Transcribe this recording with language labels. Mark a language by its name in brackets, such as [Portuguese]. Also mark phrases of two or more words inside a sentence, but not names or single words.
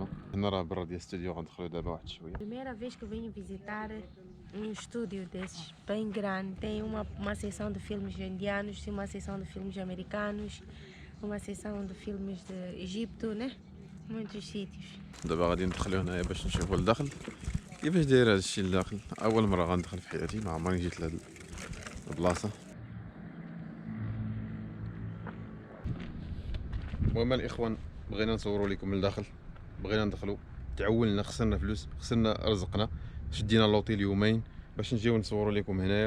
[Arabic] هنا راه برا ديال الاستوديو، غندخلوا دابا واحد شويه. [Portuguese] Primeira vez que venho visitar estúdio desses bem grande. Tem uma seção de filmes indianos, tem uma seção de filmes americanos, uma seção de filmes de Egito, né? Muitos sítios. [Arabic] دابا غادي ندخلوا هنايا باش نشوفوا الداخل كيفاش داير هذا الشيء الداخل. اول مره غندخل في حياتي، ما عمرني جيت لهاد البلاصه. المهم الاخوان، بغينا نصوروا لكم من الداخل، بغينا ندخلوا، تعولنا، خسرنا فلوس، خسرنا رزقنا، شدينا لوطيل يومين باش نجيو نصوروا لكم هنايا.